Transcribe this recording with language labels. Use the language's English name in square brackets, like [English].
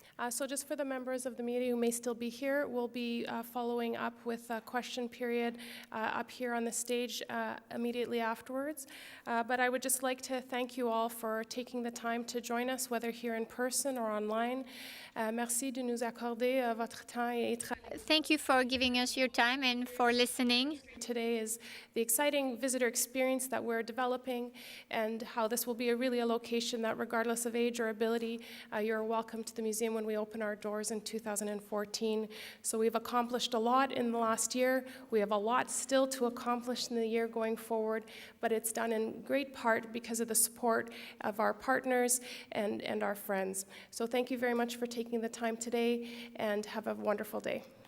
[English] So just for the members of the media who may still be here, we'll be following up with a question period up here on the stage immediately afterwards. But I would just like to thank you all for taking the time to join us, whether here in person or online. [French] Merci de nous accorder votre temps et [English] Thank you for giving us your time and for listening. Today is the exciting visitor experience that we're developing, and how this will be really a location that, regardless of age or ability, you're welcome to the museum when we open our doors in 2014. So we've accomplished a lot in the last year. We have a lot still to accomplish in the year going forward, but it's done in great part because of the support of our partners and our friends. So thank you very much for taking the time today, and have a wonderful day.